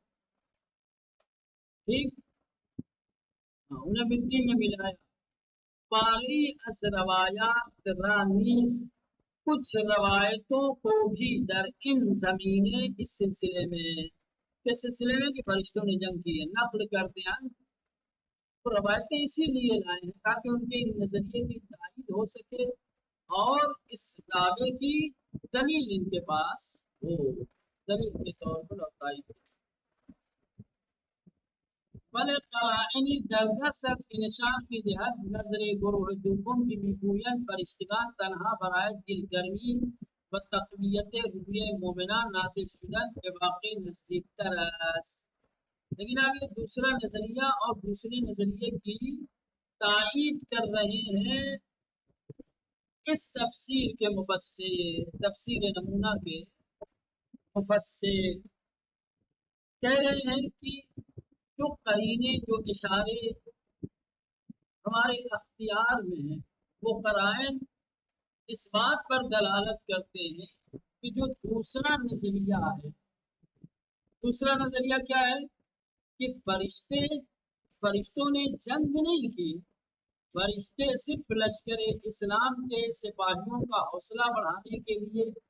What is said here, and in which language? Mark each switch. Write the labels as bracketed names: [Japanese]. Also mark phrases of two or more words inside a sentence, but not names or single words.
[Urdu] ٹھیک، انہیں مٹی میں ملایا، [Persian] پاری از روایات رانیز، [Urdu] کچھ روایتوں کو بھی [Persian] در ان زمینیں، [Urdu] اس سلسلے میں کہ فرشتوں نے جنگ کی ہے، نقل کرتے ہیں، تو روایتیں اسی لیے لائے ہیں تاکہ ان کے نظریے کی تائید ہو سکے اور اس دعوے کی دلیل ان کے پاس ہو، دلیل کے طور پر اور تائید ہو۔ [Persian] بلے قرائنی دردست است که نشان می‌دهد نظر گروه دوم که میگویند فرشتگان تنها برای دلگرمی و تقویت روحیه مومنان نازل شدند به واقع نزدیکتر است، [Urdu] لیکن اب یہ دوسرا نظریہ اور دوسرے نظریے کی تائید کر رہے ہیں اس تفسیر کے مفسر، تفسیر نمونہ کے مفسر کہہ رہے ہیں کہ جو قرینے، جو اشارے ہمارے اختیار میں ہیں، وہ قرائن اس بات پر دلالت کرتے ہیں کہ جو دوسرا نظریہ ہے، دوسرا نظریہ کیا ہے کہ فرشتوں نے جنگ نہیں کی، فرشتے صرف لشکر اسلام کے سپاہیوں کا حوصلہ بڑھانے کے لیے،